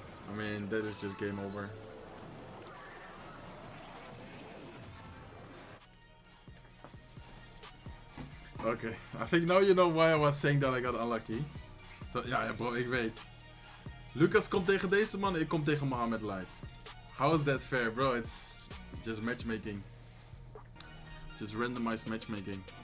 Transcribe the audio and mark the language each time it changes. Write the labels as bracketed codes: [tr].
[en] I mean, that is just game over. Okay, I think now you know why I was saying that I got unlucky. [nl] So, ja bro, ik weet. Lucas komt tegen deze man, ik kom tegen MoLight. [en] How is that fair, bro? It's just matchmaking. Just randomized matchmaking.